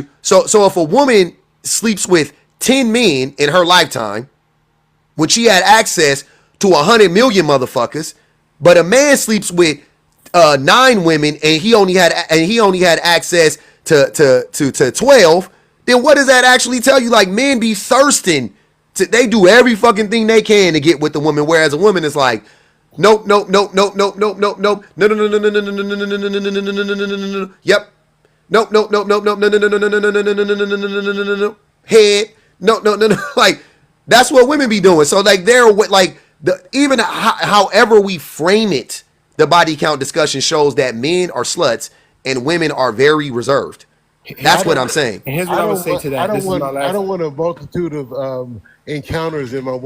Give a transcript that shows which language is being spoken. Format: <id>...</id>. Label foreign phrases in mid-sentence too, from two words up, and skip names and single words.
<en>So if a woman sleeps with 10 men in her lifetime, when she had access to 100 million motherfuckers, but a man sleeps with 9 women and he only had access to 12, then what does that actually tell you? Like, men be thirsting. They do every fucking thing they can to get with the woman, whereas a woman is like, nope, nope, nope, nope, nope, nope, nope, nope, no, no, no, no, no, no, no, no, no, no, no, no, no, no, no, no, yep, nope, nope, nope, nope, nope, no, no, no, no, no, no, no, no, no, no, no, no, no, no, no, head, no, no, no, no, like, that's what women be doing. So like, they're like even however we frame it, the body count discussion shows that men are sluts and women are very reserved. That's what I'm saying. And here's what I would say to that. I don't want a multitude of encounters in my woman.</en>